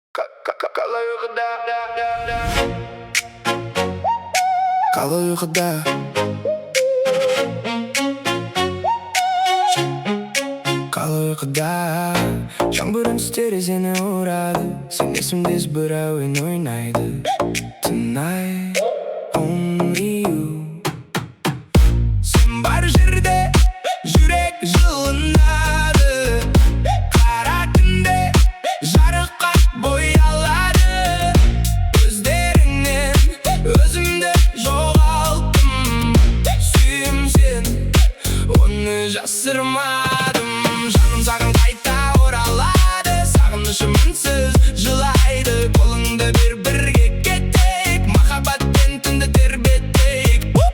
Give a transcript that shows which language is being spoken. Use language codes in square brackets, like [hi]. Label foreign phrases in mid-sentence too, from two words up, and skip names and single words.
[tr] Kala uykuda Kala uykuda [kk] Жаңбырын терезені ұрады Сен есімдес бір әуен ойнайды [en] Tonight, only you [kk] Сен бар жерде жүрек жылынады Қара түнде жарыққа боялады Көздеріңнен өзімді жоғалттым Сүйем сен, оны жасырмадым Жаным саған қайта оралады Сағынышым үнсіз жылайды Қолыңды бер бірге кетейік Махаббатпен түнді тербетейік